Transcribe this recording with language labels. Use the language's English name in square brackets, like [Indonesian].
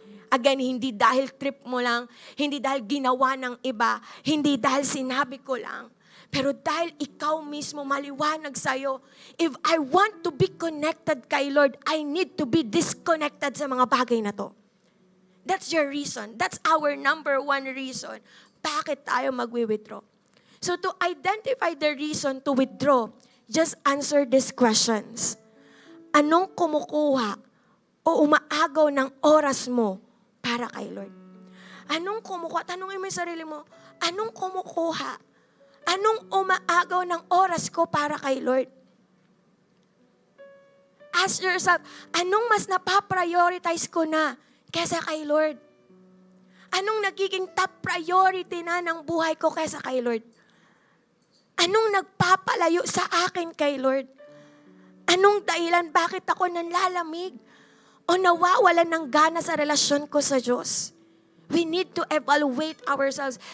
[Filipino] Again, hindi dahil trip mo lang, hindi dahil ginawa ng iba, hindi dahil sinabi ko lang, pero dahil ikaw mismo maliwanag sa'yo, [English] if I want to be connected [Filipino] kay Lord, [English] I need to be disconnected [Filipino] sa mga bagay na to. [English] That's your reason. That's our number one reason. [Filipino] Bakit tayo mag-withdraw? [English] So to identify the reason to withdraw, just answer these questions. [Filipino] Anong kumukuha o umaagaw ng oras mo para kay Lord? Anong kumukuha? Tanungin mo yung sarili mo, anong kumukuha? Anong umaagaw ng oras ko para kay Lord? [English] Ask yourself, [Filipino] anong mas napaprioritize ko na kesa kay Lord? Anong nagiging top priority na ng buhay ko kesa kay Lord? Anong nagpapalayo sa akin kay Lord? Anong dahilan bakit ako nanlalamig o nawawalan ng gana sa relasyon ko sa Diyos? [English] We need to evaluate ourselves.